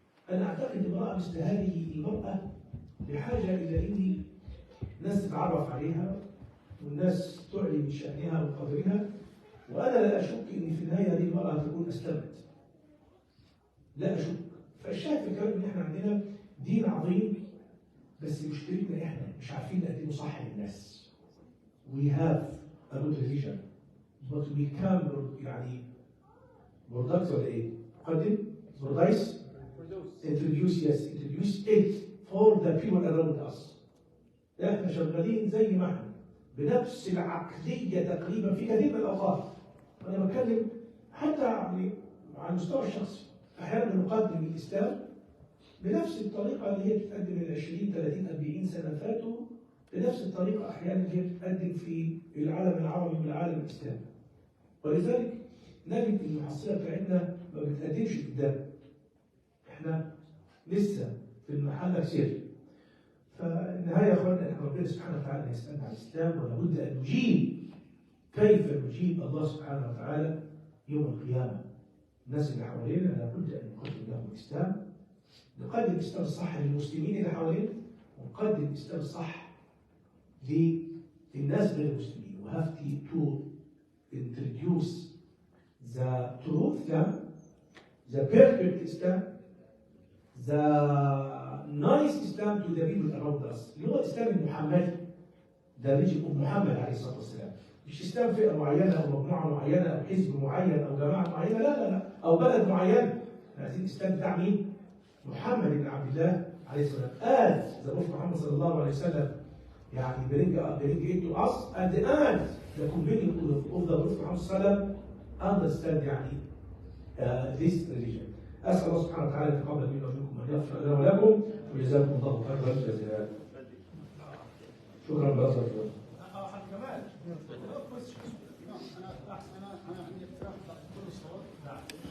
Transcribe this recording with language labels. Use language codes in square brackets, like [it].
[ar] أنا أعتقد امرأة مثل هذه المرأة بحاجة إلى إن الناس تتعرف عليها والناس تعلن من شأنها وقدرها، وأنا لا أشك إن في النهاية هذه المرأة تكون أسلمت. لا أشك. فالشاهد في الكلام إن إحنا عندنا دين عظيم، بس مشكلتنا إحنا مش عارفين نقدمه صح للناس. [en] We have a good religion, but we can't [ar] يعني برودكت ولا إيه؟ نقدم برودايس [en] introduce it for the people around us. [ar] احنا شغالين زي ما احنا بنفس العقليه تقريبا في كثير من الاوقات. انا بتكلم حتى يعني على المستوى الشخصي، احيانا بنقدم الاسلام بنفس الطريقه اللي هي بتقدم من 20 30 40 سنه فاتوا، بنفس الطريقه احيانا اللي هي بتقدم في العالم العربي والعالم الاسلامي. ولذلك نجد المحصله بتاعتنا ما بتقدمش قدام. احنا لسه في المحل كثير. فالنهايه يا اخواننا ان ربنا سبحانه وتعالى يسالنا عن الاسلام، ولابد ان نجيب. كيف نجيب الله سبحانه وتعالى يوم القيامه؟ الناس اللي حوالينا لابد ان نقدم لهم الاسلام، نقدم الاسلام الصح للمسلمين اللي حوالينا، ونقدم الاسلام الصح للناس غير المسلمين. [en] We have to introduce the true Islam, the perfect Islam, the nice Islam to the people around us. [ar] اللي هو الإسلام المحمدي. ده بيجي محمد عليه الصلاة والسلام. مش إسلام فئة معينة أو مجموعة معينة أو حزب معين أو جماعة معينة، لا، أو بلد معين. عايزين الإسلام بتاع مين؟ محمد بن عبد الله عليه الصلاة والسلام. [en] the Prophet [ar] محمد صلى الله عليه وسلم يعني [en] bring it to us at the end the convening of the Prophet [ar] محمد صلى الله عليه وسلم [en] understand [ar] يعني [en] this religion. [ar] أسأل الله سبحانه وتعالى أن يتقبل منا ومنكم وأن يغفر لنا ولكم، وجزاكم الله خيرا جزاء. شكرا لحضرتك. كمال انا عندي اقتراح كل الصوت. نعم.